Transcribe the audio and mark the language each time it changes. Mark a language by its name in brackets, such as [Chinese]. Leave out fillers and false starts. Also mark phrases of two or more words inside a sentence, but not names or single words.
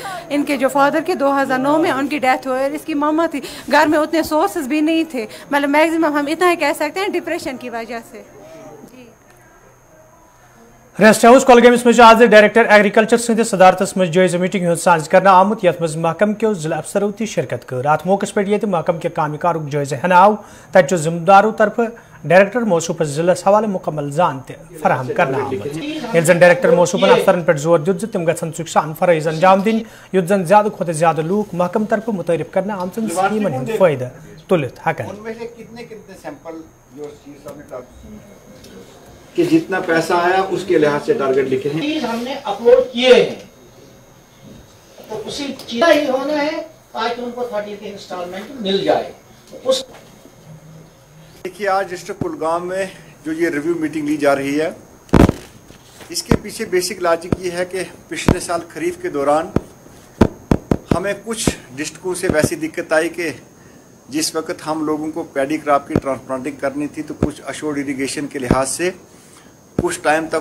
[Hindi] इनके जो फादर के 2009 में उनकी डेथ हुई और इसकी मामा थी, घर में उतने सोर्सेज भी नहीं थे, मतलब मैक्सिमम हम इतना ही कह सकते हैं डिप्रेशन की वजह से। [Kashmiri] रेस्ट हाउस कोलगेमस में आज [English] Director Agriculture [Kashmiri] सद सदारतस में जायजा मीटिंग हूँ साज कर आमुत ये महकम के जिला अफसरों ती शिरकत कर। अत मौके पे महकम के काम कार जायजा हन आव तत जिम्मेदारों तरफ डायरेक्टर मौसूफ जिलस हवाले मुकम्मल जान फराहम करना आमुत। जन डायरेक्टर मौसूफन अफसरन पे जोर दित तम गन सुखान फरज अंजाम दिन युत जन ज्यादा खुद ज्यादा लूक महकम तरफ मुतरफ करना आमचन स्कीमन हंद फायदा तुलित हकन। [Hindi] कि जितना पैसा आया उसके लिहाज से टारगेट लिखे हैं, हमने अपलोड किए हैं, तो उसी चीज ही होना है ताकि उनको 30 की इंस्टॉलमेंट मिल जाए। उस देखिए आज डिस्ट्रिक्ट कुलगाम में जो ये [English] review meeting [Hindi] ली जा रही है, इसके पीछे [English] basic logic [Hindi] ये है कि पिछले साल खरीफ के दौरान हमें कुछ डिस्ट्रिक्टों से वैसी दिक्कत आई कि जिस वक्त हम लोगों को [English] paddy crop [Hindi] की ट्रांसप्लांटिंग करनी थी तो कुछ [English] assured irrigation [Hindi] के लिहाज से कुछ टाइम तक